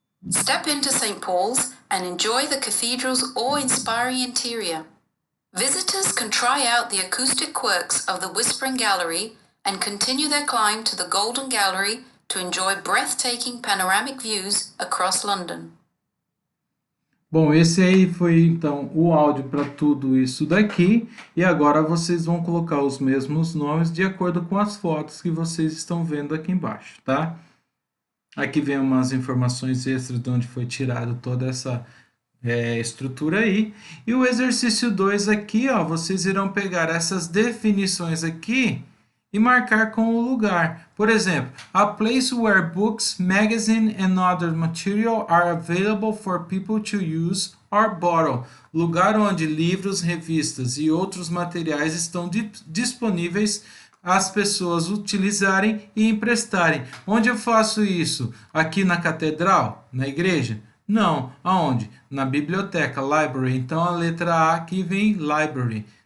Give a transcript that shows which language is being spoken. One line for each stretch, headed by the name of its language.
English: Step into St. Paul's and enjoy the cathedral's awe-inspiring interior. Visitors can try out the acoustic quirks of the Whispering Gallery and continue their climb to the Golden Gallery to enjoy breathtaking panoramic views across London.
Portuguese: Bom, esse aí foi então o áudio para tudo isso daqui, e agora vocês vão colocar os mesmos nomes de acordo com as fotos que vocês estão vendo aqui embaixo, tá? Aqui vem umas informações extras de onde foi tirado toda essa estrutura aí. E o exercício 2 aqui, ó, vocês irão pegar essas definições aqui e marcar com o lugar. Por exemplo,
English: a place where books, magazine and other material are available for people to use or borrow.
Portuguese: Lugar onde livros, revistas e outros materiais estão disponíveis às pessoas utilizarem e emprestarem. Onde eu faço isso? Aqui na catedral? Na igreja? Não. Aonde? Na biblioteca, library. Então a letra A aqui vem library.